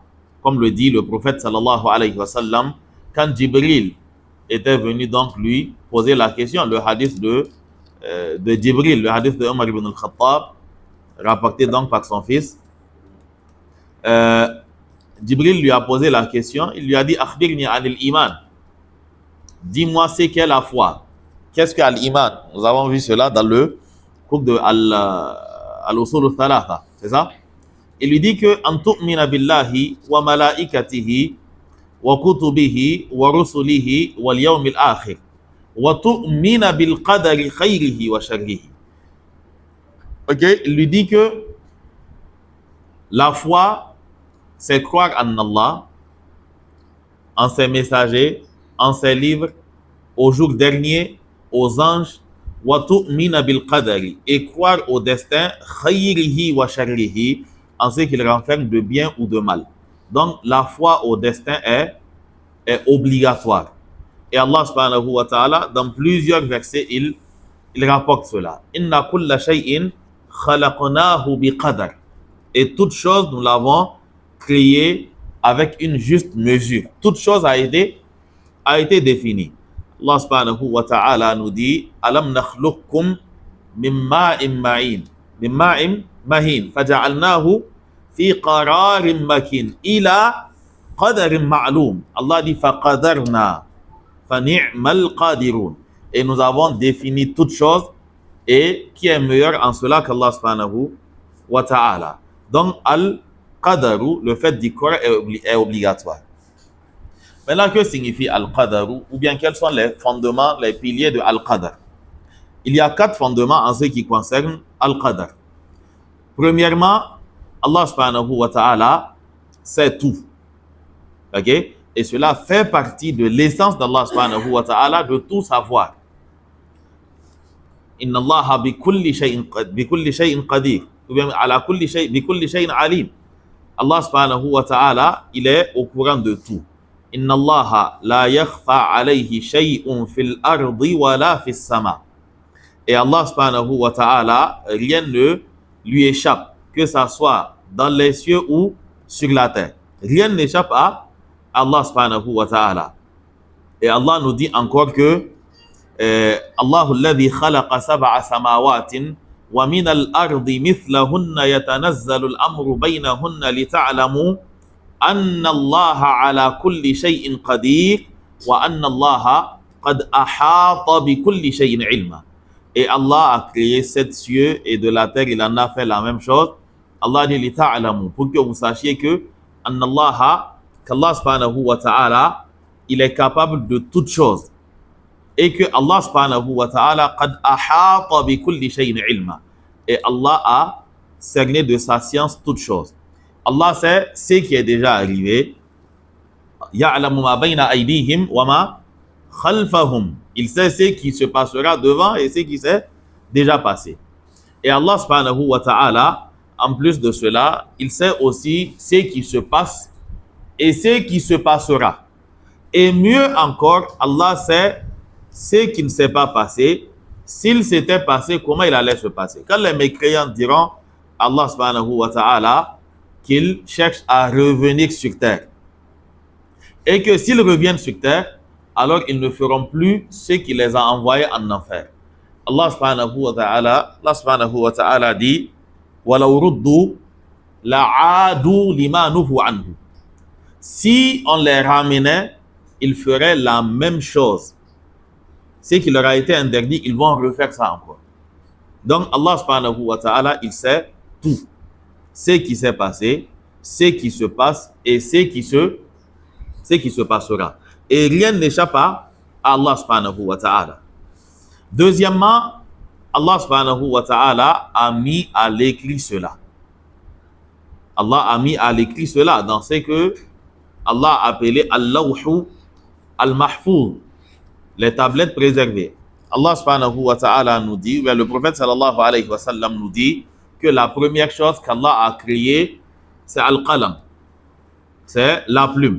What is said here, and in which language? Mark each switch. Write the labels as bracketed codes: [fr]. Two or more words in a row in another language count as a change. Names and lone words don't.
[fr] Comme le dit le prophète [ar] صلى الله عليه وسلم, [fr] quand Jibril était venu donc lui poser la question, le hadith de Jibril, le hadith de Omar ibn al-Khattab, rapporté donc par son fils, Jibril lui a posé la question, il lui a dit « [ar] أخبرني عن الإيمان [fr] » dis-moi c'est qu'est la foi. Qu'est-ce que l'iman? Nous avons vu cela dans le cours de Al-Usul al-Thalatha, c'est ça? Il lui dit que « [ar] أن تؤمن بالله وملائكته وكتبه ورسله واليوم الآخر وتؤمن بالقدر خيره وشره [fr] » Ok, il lui dit que la foi, c'est croire en Allah, en ses messagers, en ses livres, au jour dernier, aux anges, [ar] وتؤمن بالقدر, [fr] et croire au destin, [ar] خيره وشره, [fr] en ce qu'il renferme de bien ou de mal. Donc, la foi au destin est obligatoire. Et Allah [ar] سبحانه وتعالى, [fr] dans plusieurs versets, il rapporte cela. [ar] إنا كل شيء خلقناه بقدر. [fr] Et toute chose, nous l'avons créée avec une juste mesure. Toute chose a été définie. [ar] الله سبحانه وتعالى [fr] nous dit [ar] ألم نخلقكم من ماء ماء. من ماء مهين. فجعلناه في قرار مكين. إلى قدر معلوم. الله dit فقدرنا. فنعم القادرون. [fr] Et nous avons défini toute chose et qui est meilleur en cela qu'Allah [ar] سبحانه وتعالى. [fr] Donc, al-qadaru, le fait d'y croire est obligatoire. Maintenant, que signifie al-qadaru ou bien quels sont les fondements, les piliers de al-qadar? Il y a 4 fondements en ce qui concerne al-qadar. Premièrement, Allah [ar] سبحانه وتعالى [fr] sait tout. Ok? Et cela fait partie de l'essence d'Allah [ar] سبحانه وتعالى [fr] de tout savoir. [ar] إن الله بكل شيء قدير. [fr] Ou bien [ar] على كل شيء بكل شيء عليم. الله سبحانه وتعالى, [fr] il est au courant de tout. [ar] إن الله لا يخفى عليه شيء في الأرض ولا في السماء. [fr] Et Allah [ar] سبحانه وتعالى, [fr] rien ne lui échappe, que ça soit dans les cieux ou sur la terre. Rien n'échappe à Allah [ar] سبحانه وتعالى. [fr] Et Allah nous dit encore que [ar] الله الذي خلق سبع سماوات ومن الأرض مثلهن يتنزل الأمر بينهن لتعلموا أن الله على كل شيء قدير وأن الله قد أحاط بكل شيء علما. [fr] Et Allah a créé 7 cieux et de la terre il en a fait la même chose. Allah dit lita'lamu, pour que vous sachiez que [ar] أن الله, [fr] qu'Allah [ar] سبحانه وتعالى, [fr] il est capable de toutes choses. Et que [ar] الله سبحانه وتعالى قد أحاط بكل شيء علما. [fr] Et Allah a cerné de sa science toutes choses. Allah sait ce qui est déjà arrivé. [ar] يعلم ما بين أيديهم وما خلفهم. [fr] Il sait ce qui se passera devant et ce qui s'est déjà passé. Et Allah [ar] سبحانه وتعالى, [fr] en plus de cela, il sait aussi ce qui se passe et ce qui se passera. Et mieux encore, Allah sait ce qui ne s'est pas passé. S'il s'était passé, comment il allait se passer? Quand les mécréants diront à Allah [ar] سبحانه وتعالى [fr] qu'ils cherchent à revenir sur terre. Et que s'ils reviennent sur terre, alors ils ne feront plus ce qui les a envoyés en enfer. [ar] الله سبحانه وتعالى dit وَلَوْ رُدُّوا لَعَادُوا لِمَا نُهُوا عَنْهُ. [fr] Si on les ramenait, ils feraient la même chose. Ce qui leur a été interdit, ils vont refaire ça encore. Donc Allah [ar] سبحانه وتعالى, [fr] il sait tout. Ce qui s'est passé, ce qui se passe et ce qui se passera. Et rien n'échappe à Allah [ar] سبحانه وتعالى. [fr] Deuxièmement, Allah [ar] سبحانه وتعالى [fr] a mis à l'écrit cela. Allah a mis à l'écrit cela dans ce que Allah a appelé [ar] اللوح المحفوظ, [fr] les tablettes préservées. Allah [ar] سبحانه وتعالى [fr] nous dit, le prophète [ar] صلى الله عليه وسلم [fr] nous dit que la première chose qu'Allah a créée, c'est Al-Qalam, c'est la plume.